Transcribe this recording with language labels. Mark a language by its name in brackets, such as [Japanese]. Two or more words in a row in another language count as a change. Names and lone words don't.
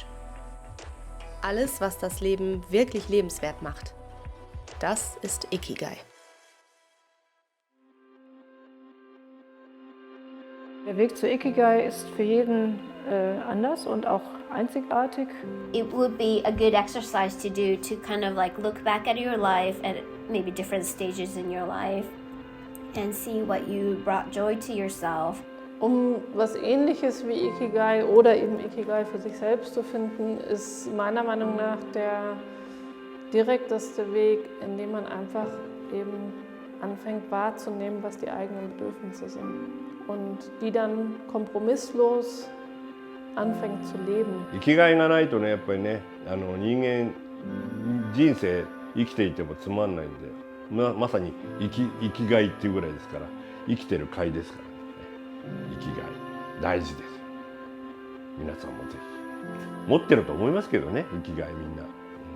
[German] Alles, was das Leben wirklich lebenswert macht, das ist Ikigai. Der Weg zu Ikigai ist für jeden anders und auch einzigartig. [English] It would be a good exercise to do to kind of like look back at your life at maybe different stages in your life and see what you brought joy to yourself. [German] Um was Ähnliches wie Ikigai oder eben Ikigai für sich selbst zu finden, ist meiner Meinung nach der direkteste Weg, indem man einfach eben anfängt wahrzunehmen, was die eigenen Bedürfnisse sind und die dann kompromisslos anfängt zu leben. [Japanese] 生きがいがないとね、やっぱりね、人間人生生きていてもつまんないんで、まさに生きがいっていうぐらいですから、生きてる会ですからね。生きがい大事ですよ。皆さんもぜひ持ってると思いますけどね、生きがいみんな。